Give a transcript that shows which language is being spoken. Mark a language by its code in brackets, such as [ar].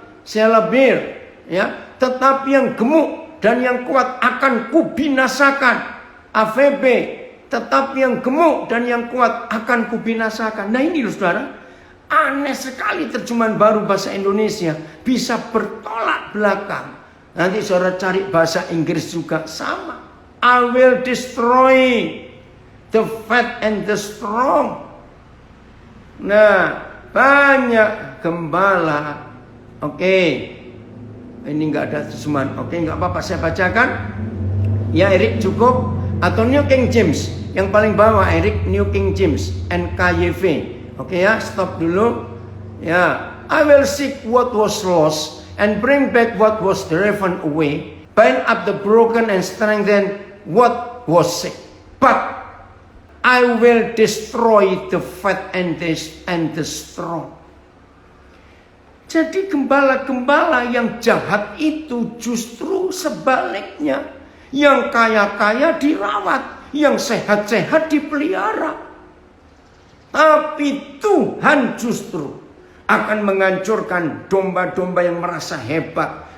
[id] Selebir ya. Tetapi yang gemuk dan yang kuat akan kubinasakan. AVB. Tetapi yang gemuk dan yang kuat akan kubinasakan. Nah ini loh saudara. Aneh sekali terjemahan baru bahasa Indonesia. Bisa bertolak belakang. Nanti saudara cari bahasa Inggris juga sama. [en] I will destroy the fat and the strong. [id] Nah, banyak gembala. Oke. Ini enggak ada terjemahan. Oke, enggak apa-apa saya bacakan. Ya, Erik cukup atau New King James. Yang paling bawah Erik New King James NKYV. Oke ya, stop dulu. [en] Ya, I will seek what was lost and bring back what was driven away. Bind up the broken and strengthen what was sick. But I will destroy the fat and the strong. [id] Jadi gembala-gembala yang jahat itu justru sebaliknya. Yang kaya-kaya dirawat, yang sehat-sehat dipelihara. Tapi Tuhan justru akan menghancurkan domba-domba yang merasa hebat.